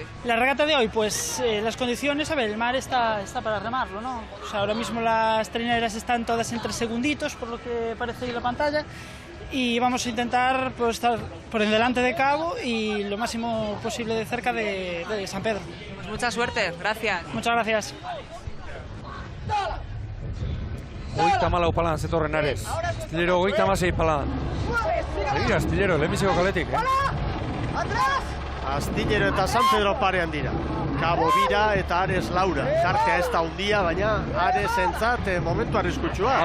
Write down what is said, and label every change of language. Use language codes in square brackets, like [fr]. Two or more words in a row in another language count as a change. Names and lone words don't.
[es] La regata de hoy, pues las condiciones, a ver, el mar está para remarlo, ¿no? O sea, ahora mismo las trineras están todas en 3 segunditos, por lo que parece ahí la pantalla, y vamos a intentar pues, estar por el delante de Cabo y lo máximo posible de cerca de San Pedro. Pues mucha suerte, gracias. Muchas gracias. [eu] Hogeita malau palan zetorren Ares. Astillero hogeita hamasei palan. Begira, Astillero, lehenbiziko kaletik, Astillero eta San Pedro parean dira. Cabo bira eta Ares laura. Tartea ez da hundia, baina Ares entzat momentu arriskutsua.